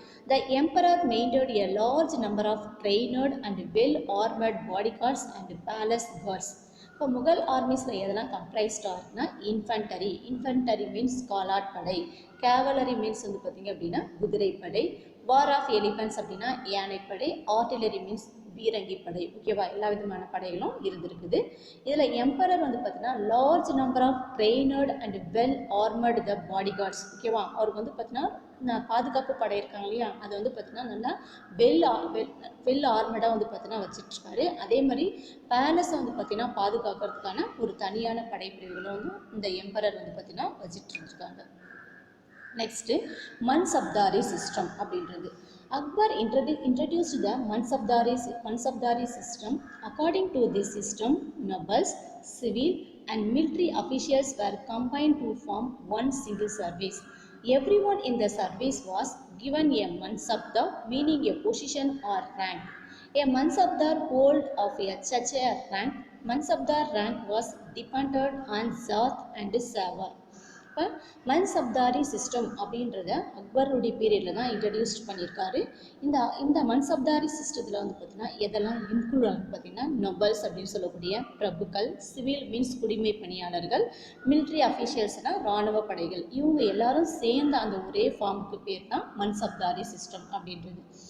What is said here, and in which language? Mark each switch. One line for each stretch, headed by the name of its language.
English: The emperor maintained a large number of trained and well-armed bodyguards and palace guards.
Tamil: இப்போ முகல் ஆர்மிஸில் எதெல்லாம் கம்ப்ரைஸ்டாக இருக்குன்னா இன்ஃபென்டரி means காலாட்படை, cavalry means வந்து பார்த்திங்க அப்படின்னா குதிரைப்படை, வார் ஆஃப் எலிஃபென்ட்ஸ் அப்படின்னா யானைப்படை, ஆர்டிலரி மீன்ஸ் பீரங்கி படை. ஓகேவா, எல்லா விதமான படைகளும் இருந்திருக்குது. இதில் எம்பரர் வந்து பார்த்தீங்கன்னா
English: Large number of trained and well armoured the bodyguards.
Tamil: ஓகேவா, அவருக்கு வந்து பார்த்தீங்கன்னா பாதுகாப்பு படை இருக்காங்க இல்லையா, அதை வந்து பார்த்தீங்கன்னா நல்லா வெல் ஆர்மர்டாக வந்து பார்த்தீங்கன்னா வச்சுட்ருக்காரு. அதே மாதிரி பேலஸை வந்து பார்த்தீங்கன்னா பாதுகாக்கிறதுக்கான ஒரு தனியான படைப்பிரிவுகளும் வந்து இந்த எம்பரர் வந்து பார்த்தீங்கன்னா வச்சுட்டு இருக்காங்க. நெக்ஸ்ட்டு மன்சப்தாரி சிஸ்டம் அப்படின்றது.
English: Akbar introduced the Mansabdari system. According to this system, nobles, civil and military officials were combined to form one single service. Everyone in the service was given a Mansabdar, meaning a position or rank. A Mansabdar hold of such a rank. Mansabdar rank was dependent on Zat and Savar.
Tamil: இப்போ Mansabdari system அப்படின்றத அக்பருடைய பீரியடில் தான் introduce பண்ணியிருக்காரு. இந்த மன்சப்தாரி சிஸ்டத்தில் வந்து பார்த்திங்கன்னா எதெல்லாம் இன்க்ளூட் ஆகும் பார்த்திங்கன்னா நொபல்ஸ் அப்படின்னு சொல்லக்கூடிய பிரபுக்கள், சிவில் மீன்ஸ் குடிமை பணியாளர்கள், மிலிட்ரி அஃபீஷியல்ஸ்னால் இராணுவ படைகள், இவங்க எல்லாரும் சேர்ந்த அந்த ஒரே ஃபார்முக்கு பேர் தான் மன்சப்தாரி சிஸ்டம் அப்படின்றது.